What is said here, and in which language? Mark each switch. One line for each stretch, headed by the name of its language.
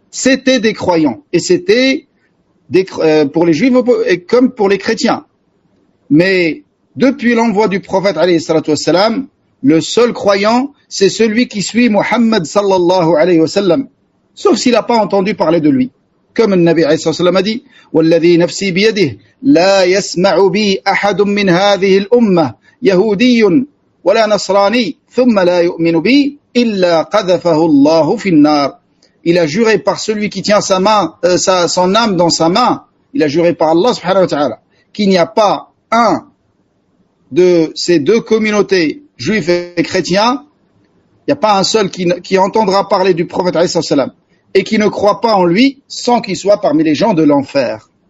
French: C'était des croyants. Et c'était pour les juifs comme pour les chrétiens. Mais depuis l'envoi du prophète alayhi salatu wassalam, le seul croyant, c'est celui qui suit Muhammad sallallahu alayhi wa sallam, sauf s'il n'a pas entendu parler de lui. Comme le Nabi alayhi sallam a dit,
Arabic: وَالَّذِي نَفْسِي بِيَدِهِ لَا يَسْمَعُ بِي أَحَدٌ مِّنْ هَذِهِ الْأُمَّةِ يَهُودِيٌّ وَلَا نَصْرَانِيٌّ ثُمَّ لَا يُؤْمِنُ بِي إِلَّا قَذَفَهُ اللَّهُ فِي النَّارِ.
French: Il a juré par celui qui tient sa main, son âme dans sa main, il a juré par Allah subhanahu wa ta'ala, qu'il n'y a pas un de ces deux communautés, juifs et chrétiens, il n'y a pas un seul qui entendra parler du prophète alayhi salam et qui ne croit pas en lui sans qu'il soit parmi les gens de l'enfer.